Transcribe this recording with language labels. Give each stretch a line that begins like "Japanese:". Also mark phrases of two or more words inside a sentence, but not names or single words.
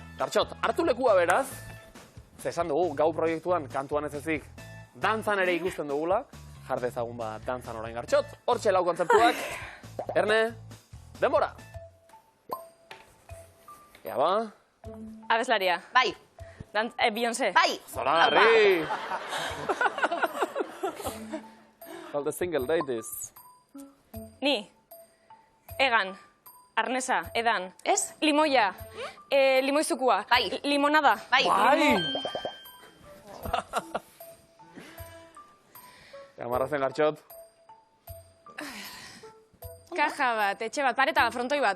Basque: Gartxot, hartu lekua beraz, ze esan dugu, gau proiektuan, kantuan ez ezik, dantzan ere ikusten dugula, jar dezagun dantzan orain Gartxot. Hortxe lau kontzeptuak. Erne, denbora. Ea ba. Abeslaria. Bai, Beyoncé. bai. Zoragarri!
English: All the single ladies.
Basque: Ni. Egan. Arnesa. Edan. Ez? Limoia. Limoizukua. Bai. Limonada. Bai. Bai! Amarrazen Gartxot. Kaja bat, etxe bat, pareta bat, frontoi bat.